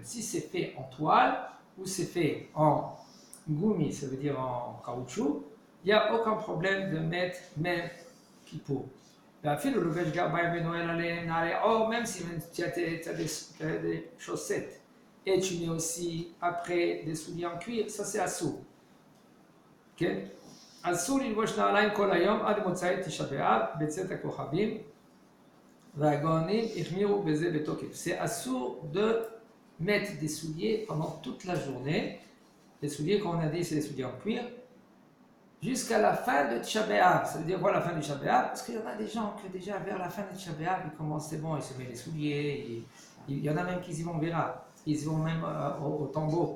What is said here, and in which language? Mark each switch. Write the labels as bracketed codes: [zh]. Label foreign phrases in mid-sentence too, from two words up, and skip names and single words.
[fr] Si c'est fait en toile ou c'est fait en gumi, ça veut dire en caoutchouc, il n'y a aucun problème de mettre même kippour. Même si tu as des chaussettes et tu mets aussi après des souliers en cuir, ça c'est assourd. Ok? [he] Assourd ללבוש נעליים כל היום עד מוצאי תשעה באב בצאת הכוכבים והגאונים החמירו בזה בתוקף. [fr] C'est assourd de mettre des souliers pendant toute la journée. Les souliers, comme on a dit, c'est des souliers en cuir. Jusqu'à la fin de Tisha B'Av. Ça veut dire quoi la fin de Tisha B'Av? Parce qu'il y en a des gens que déjà vers la fin de Tisha B'Av, ils commencent, c'est bon, ils se mettent les souliers. Il y en a même qui y vont, on verra. Ils y vont même au tambour.